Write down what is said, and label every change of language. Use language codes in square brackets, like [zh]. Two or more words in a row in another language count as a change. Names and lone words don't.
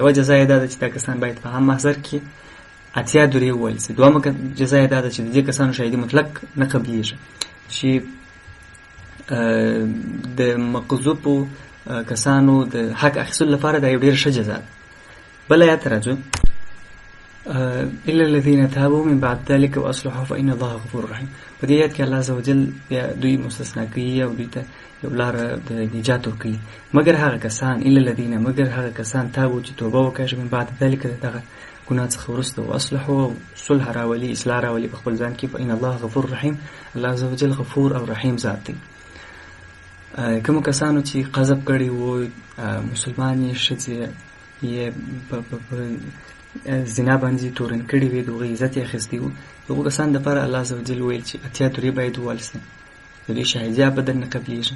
[ps] یوه جزا یې دا ده چې دا کسان باید په عام محضر کې 80 درې وویل شي. دویمه جزا یې دا ده چې د دې کسانو شاهدي مطلق نه قبلیږي، چې د مقذوفو کسانو د حق اخیستلو لپاره دا یو ډېره ښه جزا ده. بل آیات راځو، [ar] الا الذين تابوا من بعد ذلك واصلحوا فان الله غفور رحيم. [ps] په دې آیات کې [ar] الله عز وجل [ps] دوی مستثنا کوي او دوی ته یو لاره د نجات ورکوي، مګر هغه کسان، [ar] الا الذين [ps] مګر هغه کسان تابوا چې توبه وکړي [ar] من بعد ذلك [ps] دغه ګناه څخه وروسته، واصلحوا صلح راولي، اصلاح راولي په خپل ځان کې، [ar] فان الله غفور رحيم، الله عز وجل [ps] غفور او رحیم ذات دی. کوم کسانو چې قذف کړي وو، مسلمانې ښځې یې په زنا باندې تورن کړي وي، د هغوی عزت یې اخیستی وو، دغو کسانو دپاره [ar] الله عز وجل [ps] ویل چې 80 درې باید وویل سي، د دوی شهادي ابدا نه قبلیږي.